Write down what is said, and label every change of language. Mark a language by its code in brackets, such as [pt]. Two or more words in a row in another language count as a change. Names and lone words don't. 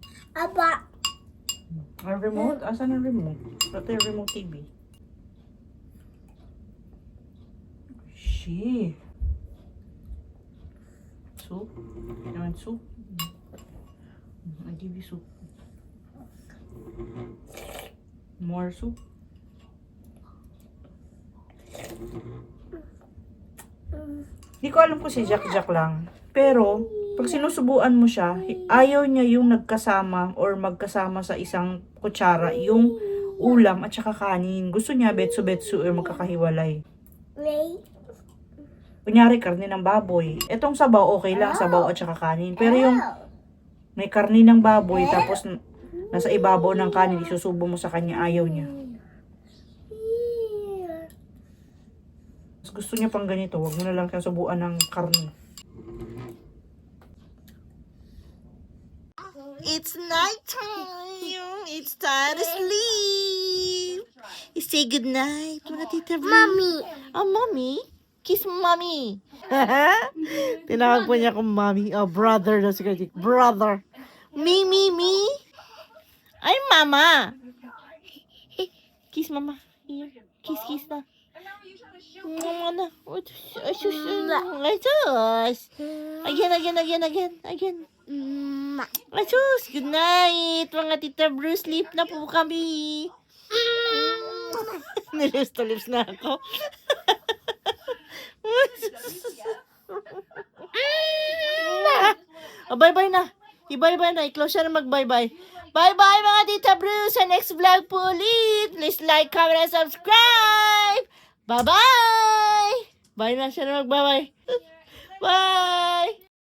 [tl] Aba. Ang remote? Asan ang remote? Ito yung [en] remote TV. Shit. Soup? You want soup? I give you soup. More soup? [tl] Hindi ko alam kung si Jack lang. Pero, pag sinusubuan mo siya, ayaw niya yung nagkasama or magkasama sa isang kutsara, yung ulam at saka kanin. Gusto niya betsu-betsu or magkakahiwalay. Ray. Kunyari, karne ng baboy. Etong sabaw, okay lang, sabaw at saka kanin. Pero yung may karne ng baboy, tapos nasa ibabaw ng kanin, isusubo mo sa kanya, ayaw niya. Mas gusto niya pang ganito, wag mo na lang kang subuan ng karne. [en] It's night time. It's time to sleep. Say good night, [tl] mga tita Blue. [en] Mommy. Oh, mommy? Kiss mommy. [tl] Tinawag po niya akong mommy. Oh, brother na si Kajik. Brother. Me. Ay, mama. [en] Kiss mama. Here. Kiss na. [tl] Mama na. Ay, sus. Again. Ay, sus. [en] Good night, [tl] mga tita [en] Bruce. [tl] Sleep na po kami. Nilips to lips na ako. Bye-bye na. I-bye-bye na. I-close siya na mag-bye-bye. Bye-bye mga tita Bruce. Sa next vlog po ulit. [en] Please like, comment, and subscribe. [tl] Bye-bye. Bye na siya na mag-bye-bye. Bye.